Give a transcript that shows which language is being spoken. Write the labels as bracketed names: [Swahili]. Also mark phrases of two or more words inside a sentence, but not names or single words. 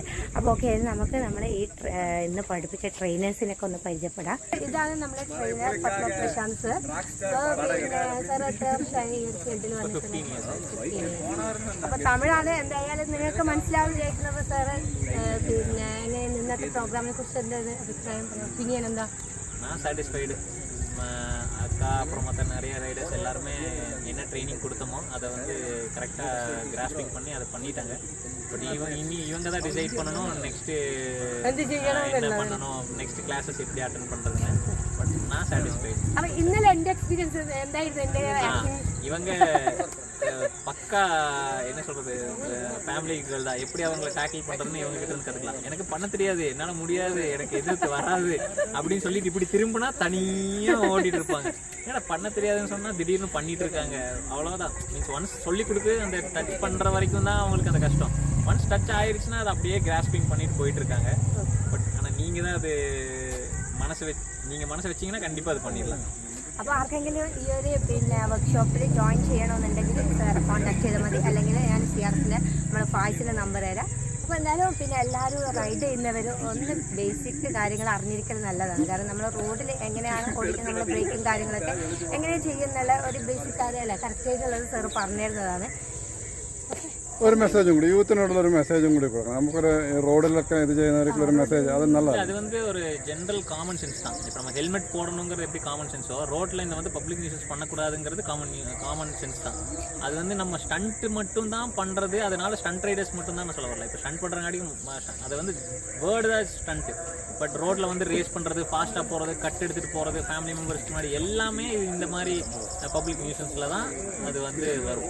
[Malayalam] അപ്പോൾ ഓക്കെ, നമുക്ക് നമ്മുടെ ഈ ഇന്ന് പഠിപ്പിച്ച ട്രെയിനേഴ്സിനൊക്കെ ഒന്ന് പരിചയപ്പെടാം. ഇതാണ് നമ്മുടെ ട്രെയിനർ പത്മ പ്രശാന്ത് സർ. ഫീൽഡിൽ വന്നിട്ടുണ്ട്. അപ്പോൾ തമിഴാണ്. എന്തായാലും നിങ്ങൾക്ക് മനസ്സിലാവും വിചാരിക്കുന്നത്. സാറ് പിന്നെ ഇന്നത്തെ പ്രോഗ്രാമിനെ കുറിച്ച് എന്താ അഭിപ്രായം, ഒപ്പീനിയൻ എന്താ? [Tamil] நான் சாட்டிஸ்ஃபைடு. அக்கா அப்புறம் மற்ற நிறைய ரைடர்ஸ் எல்லாருமே என்ன ட்ரைனிங் கொடுத்தோமோ அதை வந்து கரெக்டாக கிராஸ்பிங் பண்ணி அதை பண்ணிட்டாங்க. பட் இவங்க தான் டிசைட் பண்ணணும் நெக்ஸ்ட்டு என்ன பண்ணணும், [English] next classes [Tamil] எப்படி அட்டென்ட் பண்ணுறதுன்னு. பட் நான் சாட்டிஸ்ஃபைடு. [Malayalam] അപ്പോൾ ഇന്നലെ എൻ്റെ എക്സ്പീരിയൻസ് എന്തായിരുന്നു? എൻ്റെ [Tamil] இவங்க பக்கா என்ன சொல்கிறது, [English] family girl [Tamil] தான். எப்படி அவங்களை டேக்கிள் பண்ணுறதுன்னு இவங்க கிட்ட இருந்து கற்றுக்கலாம். எனக்கு பண்ண தெரியாது, என்னால் முடியாது, எனக்கு எதிர்த்து வராது அப்படின்னு சொல்லிட்டு இப்படி திரும்பினா தனியாக ஓடிட்டு இருப்பாங்க. ஏன்னா பண்ண தெரியாதுன்னு சொன்னால் திடீர்னு பண்ணிட்டு இருக்காங்க, அவ்வளோதான். [English] means once [Tamil] சொல்லி கொடுத்து அந்த டச் பண்ணுற வரைக்கும் தான் அவங்களுக்கு அந்த கஷ்டம். [English] once touch [Tamil] ஆயிடுச்சுன்னா அதை அப்படியே கிராஸ்பிங் பண்ணிட்டு போயிட்டு இருக்காங்க. பட் ஆனால் நீங்கள் நீங்கள் தான் அது நீங்கள் மனசை வச்சிங்கன்னா கண்டிப்பாக அது பண்ணிடலாம். [Malayalam] അപ്പോൾ ആർക്കെങ്കിലും ഈ ഒരു പിന്നെ വർക്ക്ഷോപ്പിൽ ജോയിൻ ചെയ്യണമെന്നുണ്ടെങ്കിൽ സാറെ കോൺടാക്ട് ചെയ്താൽ മതി. അല്ലെങ്കിൽ ഞാൻ CRFിൻ്റെ നമ്മുടെ ഫായ്സിൻ്റെ നമ്പർ തരാം. അപ്പോൾ എന്തായാലും പിന്നെ എല്ലാവരും റൈഡ് ചെയ്യുന്നവർ ഒന്ന് ബേസിക് കാര്യങ്ങൾ അറിഞ്ഞിരിക്കുന്നത് നല്ലതാണ്. കാരണം നമ്മൾ റോഡിൽ എങ്ങനെയാണ് ഓടിക്കുന്നത്, നമ്മൾ ബ്രേക്കും കാര്യങ്ങളൊക്കെ എങ്ങനെയാണ് ചെയ്യുന്നുള്ള ഒരു ബേസിക് കാര്യമല്ല കറക്റ്റായിട്ടുള്ളത് സാറ് പറഞ്ഞു തരുന്നതാണ്. ഒരു മെസ്സേജും കൂടി യൂത്തിനോടുള്ള ഒരു മെസ്സേജും കൂടി കൊടുക്കണം. നമുക്കൊരു റോഡിലൊക്കെ ഇത് ചെയ്യുന്നവർക്കുള്ള ഒരു മെസ്സേജ് അത് നല്ലതാണ്. [Tamil] அது வந்து ஒரு [English] general common sense [Tamil] தான். இப்போ நம்ம ஹெல்மெட் போடணுங்கிறது எப்படி [English] common senseo, [Tamil] ரோட்டில் இந்த வந்து [English] public nuisance [Tamil] பண்ணக்கூடாதுங்கிறது [English] common sense [Tamil] தான். அது வந்து நம்ம ஸ்டண்ட்டு மட்டும் தான் பண்ணுறது, அதனால [English] stunt riders [Tamil] மட்டும் தான் சொல்ல வரல. இப்போ ஸ்டண்ட் பண்ணுறங்காட்டியும் அது வந்து வேர்டு தான் ஸ்டண்ட்டு. பட் ரோட்டில் வந்து ரேஸ் பண்ணுறது, ஃபாஸ்ட்டாக போகிறது, கட் எடுத்துகிட்டு போகிறது, [English] family membersku [Tamil] முன்னாடி எல்லாமே இந்த மாதிரி [English] public nuisanceil [Tamil] தான் அது வந்து வரும்.